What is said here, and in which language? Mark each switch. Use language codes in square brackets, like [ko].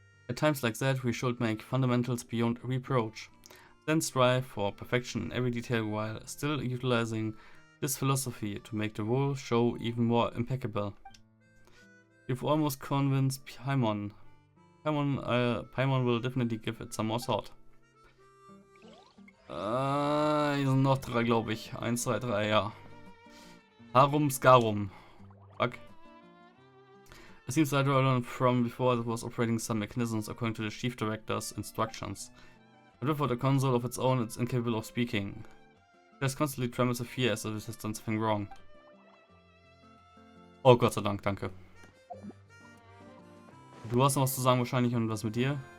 [en] At times like that, we should make fundamentals beyond reproach, then strive for perfection in every detail while still utilizing this philosophy to make the whole show even more impeccable. You've almost convinced Paimon Paimon will definitely give it some more thought. [de] Hier sind noch 3, glaube ich. 1, 2, 3, ja. Harum Skarum. Fuck. [en] It seems that I learned from before that was operating some mechanisms according to the chief director's instructions. But without a console of its own, it's incapable of speaking. It has constantly tremors of fear as if it has done something wrong. [de] Oh Gott sei Dank, danke. Du hast noch was zu sagen wahrscheinlich und was mit dir?